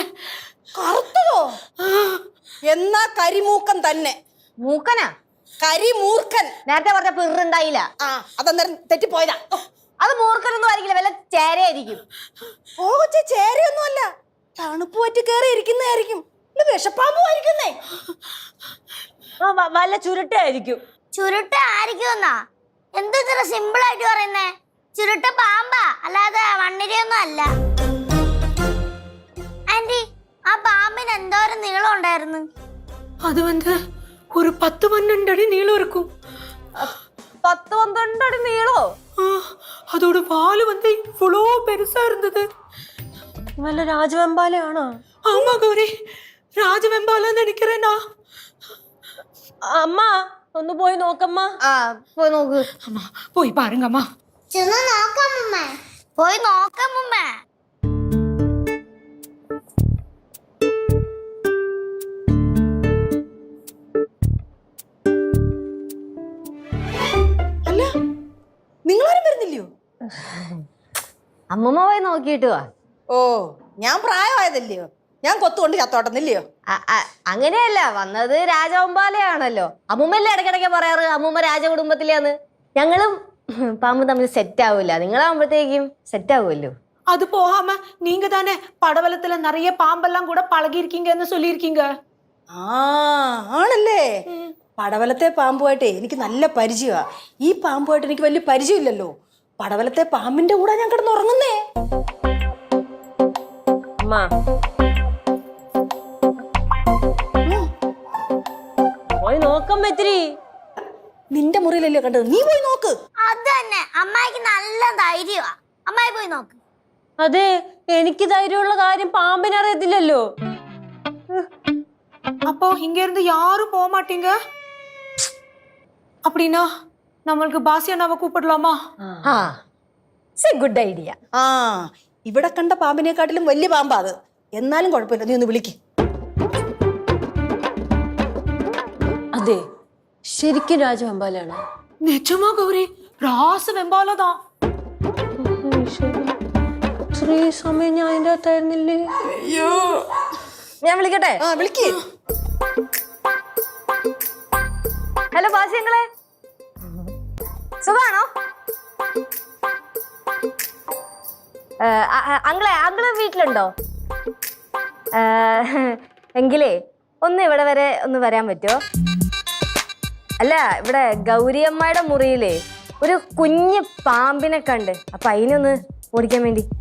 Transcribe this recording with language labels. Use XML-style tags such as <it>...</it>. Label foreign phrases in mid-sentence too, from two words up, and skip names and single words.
<ml>കറുത്തതോ എന്നാ കരിമൂക്കൻ തന്നെ മൂക്കനാ കരിമൂർക്കൻ നേരത്തെ പറഞ്ഞ പിറുണ്ടായില്ല ആ അതെന്തായാലും തെറ്റിപ്പോയതാ അത് മൂർക്കനൊന്നും ആയിരിക്കില്ല വല്ല ചേരയായിരിക്കും ഓ കൊച്ചേ ചേരയൊന്നും അല്ല തണുപ്പ് പറ്റി കയറി ഇരിക്കുന്നതായിരിക്കും വിഷപ്പാമ്പും ആയിരിക്കുന്നേ വല്ല ചുരുട്ടായിരിക്കും ചുരുട്ട ആയിരിക്കും എന്നാ എന്താ ഇത്ര സിമ്പിൾ ആയിട്ട് പറയുന്നേ ചുരുട്ട പാമ്പാ അല്ലാതെ വണ്ണിരയൊന്നും അല്ല ആന്റി ആ പാമ്പിന് എന്തോരം നീളം ഉണ്ടായിരുന്നു</ml> <ta>அது வந்து ஒரு 10-12 அடி நீளம் இருக்கும்</ta> <ml>10-12 அடி நீளோ</ml> <ta>அதோட வால் வந்து இவ்வளோ பெருசா இருந்தது</ta> <ml>വല്ല രാജവെമ്പാലയാണോ</ml> <ta>ஆமா கௌரி ராஜவெம்பாலன்னு நினைக்கிறேனா</ta> <ml>അമ്മ ഒന്ന് പോയി നോക്കമ്മ ആ പോയി നോക്ക്</ml> <ta>அம்மா போய் பாருங்க அம்மா</ta> <ml>ചെന്ന് നോക്കാം അമ്മ പോയി നോക്കാം അമ്മ അല്ല നിങ്ങളാരും വരുന്നില്ലയോ അമ്മമ്മ പോയി നോക്കിയിട്ട് വാ ഓ ഞാൻ പ്രായമായതല്ലയോ ഞാൻ കൊത്തുകൊണ്ട് ചത്തോട്ടുന്നില്ലയോ അങ്ങനെയല്ല വന്നത് രാജവെമ്പാലയാണല്ലോ അമ്മൂമ്മല്ലേ ഇടയ്ക്കിടയ്ക്ക് പറയാറ് അമ്മൂമ്മ രാജകുടുംബത്തിലാന്ന് ഞങ്ങളും പാമ്പ് തമ്മിൽ സെറ്റ് ആവൂല നിങ്ങളാവുമ്പോഴത്തേക്കും സെറ്റ് ആവുമല്ലോ</ml> <ta>அது போகாம நீங்க தானே படவலத்துல நிறைய பாம்பெல்லாம் கூட பழகி இருக்கீங்கன்னு சொல்லியிருக்கீங்க</ta> <ml>ആണല്ലേ പടവലത്തെ പാമ്പുമായിട്ടേ എനിക്ക് നല്ല പരിചയമാ ഈ പാമ്പുമായിട്ട് എനിക്ക് വലിയ പരിചയമില്ലല്ലോ പടവലത്തെ പാമ്പിന്റെ കൂടെ ഞാൻ കിടന്ന് ഉറങ്ങുന്നേ പോയി നോക്കാൻ പറ്റി നിന്റെ മുറിയിലല്ലേ കണ്ടത് നീ പോയി നോക്ക് അത് തന്നെ അമ്മായിക്ക് നല്ല ധൈര്യമാ അമ്മായി പോയി നോക്ക് അതെ എനിക്ക് ധൈര്യമുള്ള കാര്യം പാമ്പിനറിയത്തില്ലല്ലോ</ml> <ta>அப்போ இங்க இருந்து யாரும் போக மாட்டீங்க அப்படின்னா நம்மளுக்கு பாசியானாவை கூப்பிடலாமா</ta> <en>good idea</en> <ml>ആ ഇവിടെ കണ്ട പാമ്പിനെക്കാട്ടിലും വലിയ പാമ്പാ അത് എന്നാലും കുഴപ്പമില്ല നീ ഒന്ന് വിളിക്ക് അതെ ശരിക്കും രാജവെമ്പാലാണ്</ml> <ta>நிஜமா கௌரி ராச வெம்பாலதான்</ta> <ml>ഇത്രയും സമയം ഞാൻ അതിൻ്റെ അകത്തായിരുന്നില്ലേ അയ്യോ ഞാൻ വിളിക്കട്ടെ ആ വിളിക്ക് ഹലോ ബാസിയങ്ങളെ സുഖാണോ അങ്കിള് വീട്ടിലുണ്ടോ എങ്കിലേ ഒന്ന് ഇവിടെ വരെ ഒന്ന് വരാൻ പറ്റുമോ അല്ല ഇവിടെ ഗൗരിയമ്മയുടെ മുറിയിലേ ഒരു കുഞ്ഞ് പാമ്പിനെ കണ്ട് അപ്പൊ അതിനൊന്ന് ഓടിക്കാൻ വേണ്ടി</ml>